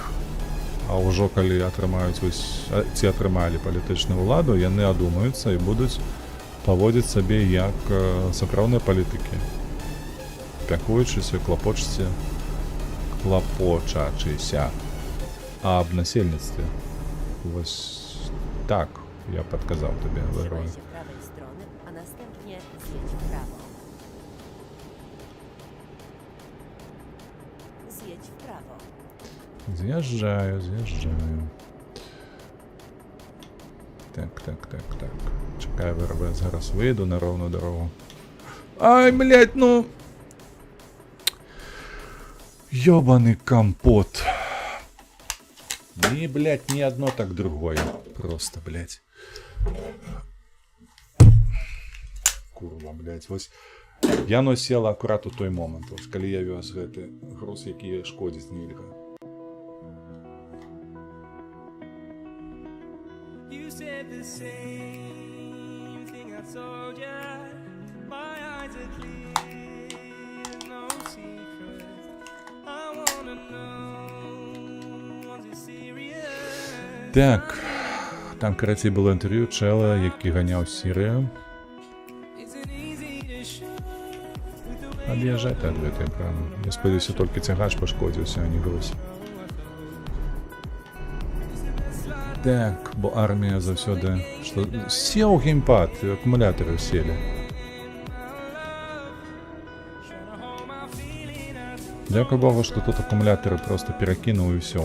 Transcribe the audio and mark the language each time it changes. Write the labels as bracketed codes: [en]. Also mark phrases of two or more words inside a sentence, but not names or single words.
[be] А ўжо калі атрымаюць ці атрымалі палітычную ўладу, яны адумаюцца і будуць паводзіць сабе як сапраўдныя палітыкі. Пякуючыся, клапочачыся аб насельніцтве. Вось так я падказаў табе, Лерой. [pl] Trzymaj się prawej strony, a następnie zjedź w prawo. Zjedź w prawo. [be] З'язджаю. Так. [uk] Чекай, ВРВ, зараз вийду на ровну дорогу. [ru] Ай, блядь, ну... Ёбаный компот. Ни, блядь, ни одно, так другое. Просто, блядь. Курва, блядь, [be] вось... Яно села акурат у той момант, вось, калі я вёз гэты груз, які шкодзіць нельга. [en] You said the same thing I told ya. My eyes are clear, no secret. I wanna know, was it serious? [be] Так, там, карацей, было інтэрв'ю чела, які ганяў Сірыю. [en] Isn't easy to show with the way [be] Ад'язджай ты ад гэтай прямо. Я спадзяюся, толькі цягач пашкодзіўся, а не груз. Так, бо армія заўсёды... Што... Сеў геймпад, акумулятары селі. Дзякуй Богу, што тут акумулятары просто перакінуў і ўсё.